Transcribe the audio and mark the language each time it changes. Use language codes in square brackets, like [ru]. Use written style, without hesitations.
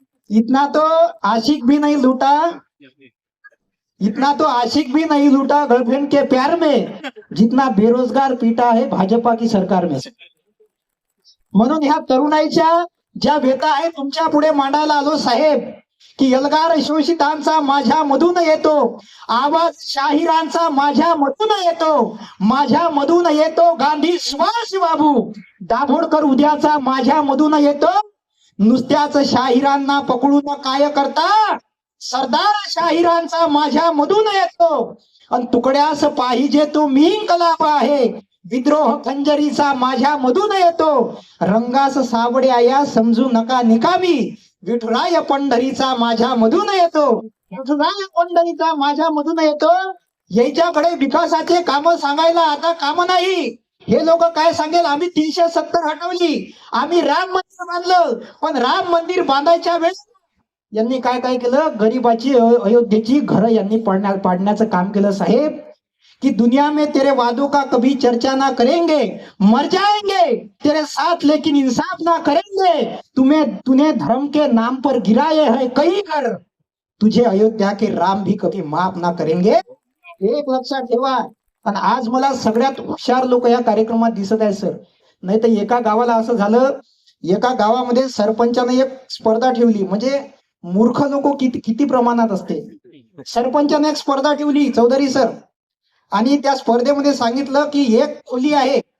[hi] इतना तो आशिक भी नहीं लूटा, इतना तो आशिक भी नहीं लूटा गर्लफ्रेंड के प्यार में, जितना बेरोजगार पीटा है भाजपा की सरकार में. [mr] म्हणून ह्या तरुणाईच्या ज्या व्यथा आहे तुमच्या पुढे मांडायला आलो साहेब. की एल्गार शोषितांचा माझ्या मधून येतो आवाज, शाहिरांचा माझ्या मधून येतो, माझ्या मधून येतो गांधी सुभाष बाबू, दाभोळकर उद्याचा माझ्या मधून येतो. नुसत्याच शाहिरांना पकडून काय करता, सरदार शाहिरांचा माझ्या मधून येतो. आणि तुकड्यास पाहिजे तो मी इन्कलाब आहे, विद्रोह खंजरीचा माझ्या मधून येतो. रंगास सावड्या या समजू नका निकामी, विठुराय पंढरीचा माझ्या मधून येतो, विठुराय पंढरीचा माझ्या मधून येतो. याच्याकडे विकासाचे काम सांगायला आता काम नाही. हे लोक काय सांगेल, आम्ही 370 हटवली, आम्ही राम मंदिर बांधलं. पण राम मंदिर बांधायच्या वेळेस यांनी काय काय केलं, गरीबाची अयोध्येची घरं यांनी पाडण्याचं काम केलं साहेब. [hi] कि दुनिया में तेरे वादों का कभी चर्चा ना करेंगे, मर जाएंगे तेरे साथ लेकिन इंसाफ ना करेंगे. तूने धर्म के नाम पर गिराए है कई घर, तुझे अयोध्या के राम भी कभी माफ ना करेंगे. [mr] एक लक्षात ठेवा. आणि आज मला सगळ्यात हुशार लोक या कार्यक्रमात दिसत आहेत सर. नाही तर एका गावाला असं झालं, एका गावामध्ये सरपंचाने एक स्पर्धा ठेवली. म्हणजे मूर्ख लोक किती प्रमाणात असते. सरपंचाने एक स्पर्धा ठेवली चौधरी सर, आणि त्या स्पर्धेमध्ये सांगितलं की एक खोली आहे